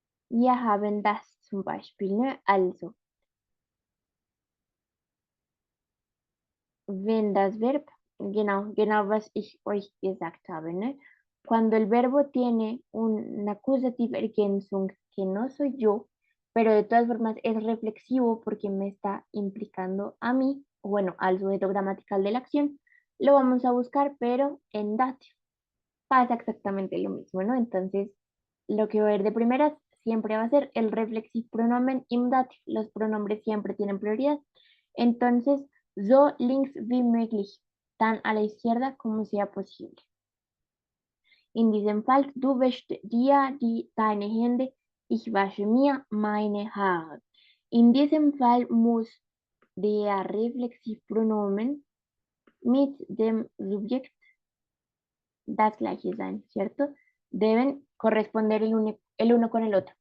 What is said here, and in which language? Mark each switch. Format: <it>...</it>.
<de>Wir haben das zum Beispiel, ne? Also. Wenn das Verb, genau was ich euch gesagt habe, ne?</de> <es>Cuando el verbo tiene una accusative Ergänzung que no soy yo, pero de todas formas es reflexivo porque me está implicando a mí, bueno, al sujeto gramatical de la acción, lo vamos a buscar, pero en dative. Pasa exactamente lo mismo, ¿no? Entonces, lo que voy a ver de primeras siempre va a ser el reflexivo pronomen im dative. Los pronombres siempre tienen prioridad. Entonces,</es> <de>so links wie möglich,</de> <es>tan a la izquierda como sea posible.</es> <de>In diesem Fall, du wäschst dir deine Hände, ich wasche mir meine Haare. In diesem Fall muss der Reflexivpronomen mit dem Subjekt das gleiche sein,</de> <es>¿cierto? Deben corresponder el uno con el otro.</es>